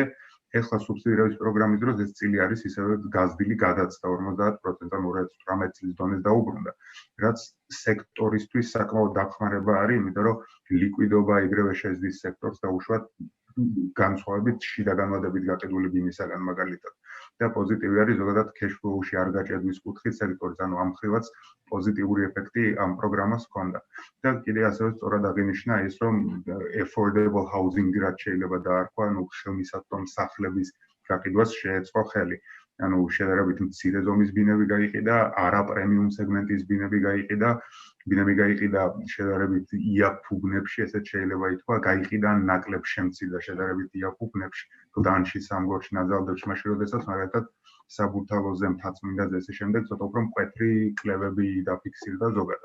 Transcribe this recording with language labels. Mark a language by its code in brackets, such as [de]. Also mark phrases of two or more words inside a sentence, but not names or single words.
[ka] ეხლა სუბსიდირების პროგრამის დროს ეს წილი არის ისევე გაზრდილი გადაცდა 50%, ანუ 2018 წლის დონეს დაუბრუნდა. რაც სექტორისთვის საკმაოდ დახმარება არის, იმიტომ რომ ლიკვიდობა ეგრევე შეძლის სექტორს დაუშვათ განსხვავებით შიდა განმადებით გაყიდული ბინისაგან მაგალითად. და პოზიტივი არის ზოგადად [en] cash flow-ში [ka] არ გაჭედვის კუთხით სექტორის, ანუ ამ მხრივაც პოზიტიური ეფექტი ამ პროგრამას ჰქონდა. და კიდე ასევე სწორად აღინიშნა ის, რომ [en] affordable housing [ka] რაც შეიძლება დაარქვა, ანუ ხელმისაწვდომ სახლების გაყიდვას შეეწყო ხელი. ანუ შედარებით მცირე ზომის ბინები გაიყიდა, არა პრემიუმ სეგმენტის ბინები გაიყიდა შედარებით იაფუ ბნებში, ესეც შეიძლება ითქვა, გაიყიდა ნაკლებ შემცირდა შედარებით იაფუ ბნებში, გლდანში, სამგორში, ნაძალდებში, მაშინ როდესაც მაგალითად საბურთალოზე, მთაწმინდაზე ესე შემდეგ ცოტა უფრო მკვეთრი კლევები დაფიქსირდა ზოგადად.